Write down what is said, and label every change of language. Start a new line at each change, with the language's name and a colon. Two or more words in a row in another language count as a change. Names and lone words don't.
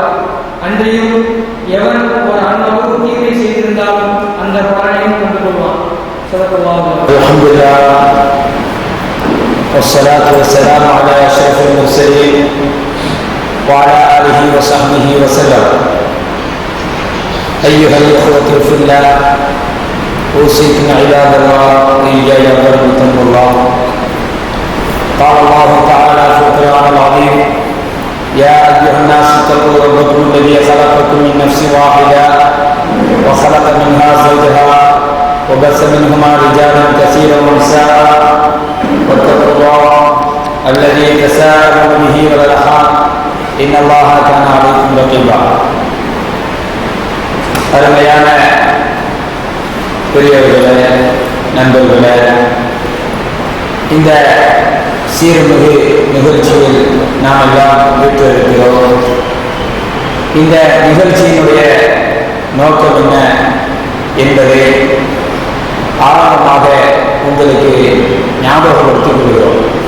Tamil: அன்றையும் எவன் ஒரு அணுவளவு தீமை செய்திருந்தாலும் அந்த பலனையும் கண்டு கொள்வான்.
Arabic: الحمد لله والصلاة والسلام على أشرف المرسلين وعلى آله وصحبه وسلم. أيها الإخوة في الله أوصيكم عباد الله إياي واتقوا الله. قال الله تعالى في القرآن العظيم: يا أيها الناس اتقوا ربكم الذي خلقكم من نفس واحدة وخلق منها زوجها وبث منهما رجالا كثيرا ونساء واتقوا الله الذي تساءلون به والأرحام إن الله كان عليكم رقيبا.
Tamil: அருமையான பெரியவர்களே, நண்பர்களே, இந்த சீர்மிகு நிகழ்ச்சியில் நாம் எல்லாம் வீற்றிருக்கிறோம். இந்த நிகழ்ச்சியினுடைய நோக்கம் என்ன என்பதை ஆரம்பமாக உங்களுக்கு ஞாபகப்படுத்திக் கொள்கிறோம்.